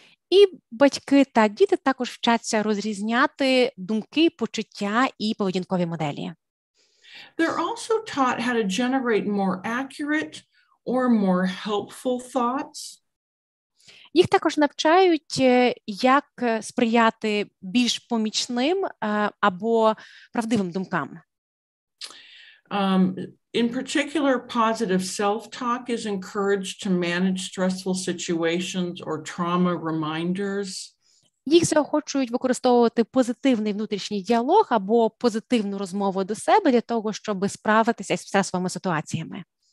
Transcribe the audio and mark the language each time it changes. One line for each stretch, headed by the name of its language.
Ukrainian: І батьки та діти також вчаться розрізняти думки, почуття і поведінкові моделі.
English: They're also taught how to generate more accurate or more helpful thoughts.
Ukrainian: Їх також навчають, як сприяти більш помічним або правдивим думкам.
English: In particular, positive self-talk is encouraged to manage stressful situations or trauma reminders.
Ukrainian: Їх заохочують використовувати позитивний внутрішній діалог або позитивну розмову до себе для того, щоб справитися із стресовими ситуаціями.